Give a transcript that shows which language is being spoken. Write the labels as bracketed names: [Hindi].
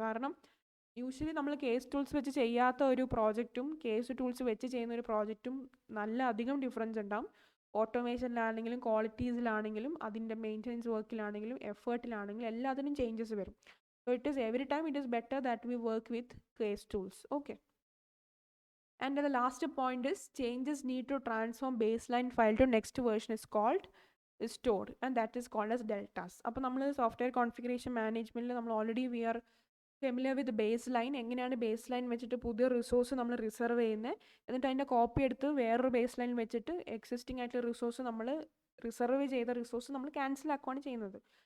[Malayalam] കാരണം യൂഷ്വലി നമ്മൾ case tools വെച്ച് ചെയ്യാത്ത ഒരു പ്രോജക്റ്റും കേസ് ടൂൾസ് വെച്ച് ചെയ്യുന്ന ഒരു പ്രോജക്റ്റും നല്ല അധികം ഡിഫറൻസ് ഉണ്ടാവും. ഓട്ടോമേഷനിലാണെങ്കിലും ക്വാളിറ്റീസിലാണെങ്കിലും അതിൻ്റെ മെയിൻ്റെനൻസ് വർക്കിലാണെങ്കിലും എഫേർട്ടിലാണെങ്കിലും എല്ലാത്തിനും ചേഞ്ചസ് വരും. [English] So it is every time it is better that we work with case tools. Okay, and the last point is changes need to transform baseline file to next version is called stored, and that is called as deltas. [Malayalam] അപ്പോൾ നമ്മൾ software configuration മാനേജ്മെൻറ്റിൽ നമ്മൾ already [English] We are familiar with base line. [Malayalam] എങ്ങനെയാണ് base line വെച്ചിട്ട് പുതിയ resource നമ്മൾ reserve ചെയ്യുന്നത്, എന്നിട്ട് അതിൻ്റെ കോപ്പി എടുത്ത് വേറൊരു ബേസ് ലൈൻ വെച്ചിട്ട് എക്സിസ്റ്റിംഗ് ആയിട്ടുള്ള റിസോഴ്സ് നമ്മൾ റിസർവ് ചെയ്ത റിസോഴ്സ് നമ്മൾ ക്യാൻസൽ ആക്കുകയാണ് ചെയ്യുന്നത്.